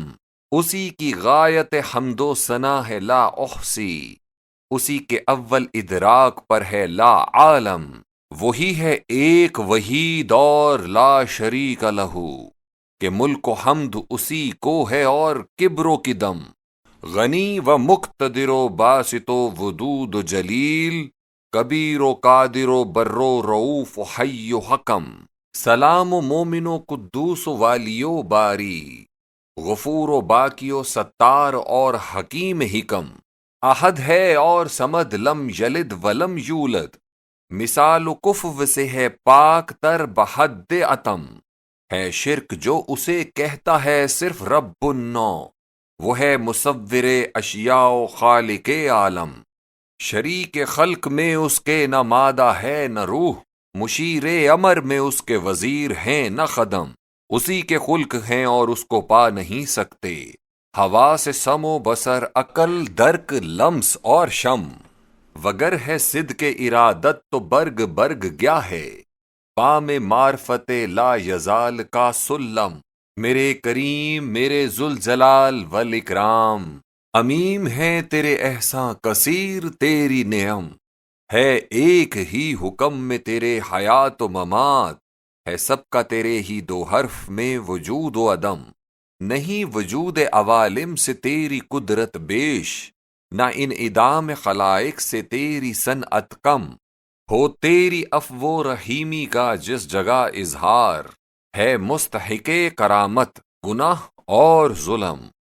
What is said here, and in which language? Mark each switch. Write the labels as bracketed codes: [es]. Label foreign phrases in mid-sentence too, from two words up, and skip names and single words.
[ur] اسی کی غایت حمد و ثنا ہے [ar] لا احصی، [ur] اسی کے اول ادراک پر ہے [ar] لا عالم۔ [ur] وہی ہے ایک وحید اور [ar] لا شریک لہو، [ur] کہ ملک و حمد اسی کو ہے اور کبر و قدم۔ غنی و مقتدر و باسط و ودود و جلیل، کبیر و قادر و بر و رؤوف و حی و حکم۔ سلام و مومن و قدوس و والی و باری، غفور و باقی و ستار اور حکیم حکم۔ احد ہے اور صمد [ar] لم یلد ولم یولد، [ur] مثال و کفو سے ہے پاک تر بحد عتم۔ ہے شرک جو اسے کہتا ہے صرف رب النو، وہ ہے مصور اشیاء و خالق عالم۔ شریک خلق میں اس کے نہ مادہ ہے نہ روح، مشیر امر میں اس کے وزیر ہیں نہ خدم، اسی کے خلق ہیں اور اس کو پا نہیں سکتے، ہوا سے سم و بصر عقل درک لمس اور شم، وگر ہے صدق ارادت تو برگ برگ گیا ہے، پا میں معرفت لا یزال کا سلم، میرے کریم میرے [ar] ذوالجلال والاکرام، [ur] امیم ہے تیرے احسان کثیر تیری نعم، ہے ایک ہی حکم میں تیرے حیات و ممات، ہے سب کا تیرے ہی دو حرف میں وجود و عدم، نہیں وجود عوالم سے تیری قدرت بیش، نہ ان ادام خلائق سے تیری صنعت کم، ہو تیری عفو و رحیمی کا جس جگہ اظہار، ہے مستحق کرامت گناہ اور ظلم،